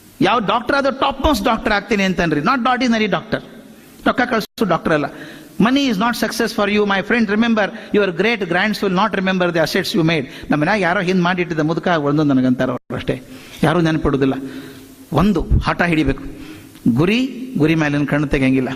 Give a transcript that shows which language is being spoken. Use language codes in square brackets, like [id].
[kn] ಯಾವ ಡಾಕ್ಟರ್ ಆದ್ರೂ top most doctor ಆಗ್ತೀನಿ ಅಂತನ್ರಿ. [en] Not ordinary doctor. [kn] ರೊಕ್ಕ ಕಳಿಸು ಡಾಕ್ಟರ್ ಅಲ್ಲ. [en] Money is not success for you, my friend. Remember, your great grands will not remember the assets you made. [kn] ನಮ್ಮ ಮನ್ಯಾಗ ಯಾರೋ ಹಿಂದೆ ಮಾಡಿಟ್ಟಿದ್ದ ಮುದುಕ ಒಂದೊಂದು ನನಗಂತಾರ ಅವರು ಅಷ್ಟೇ, ಯಾರೂ ನೆನಪಿಡುವುದಿಲ್ಲ. ಒಂದು ಹಠ ಹಿಡಿಬೇಕು, ಗುರಿ ಮೇಲಿನ ಕಣ್ಣು ತೆಗೆಯಂಗಿಲ್ಲ.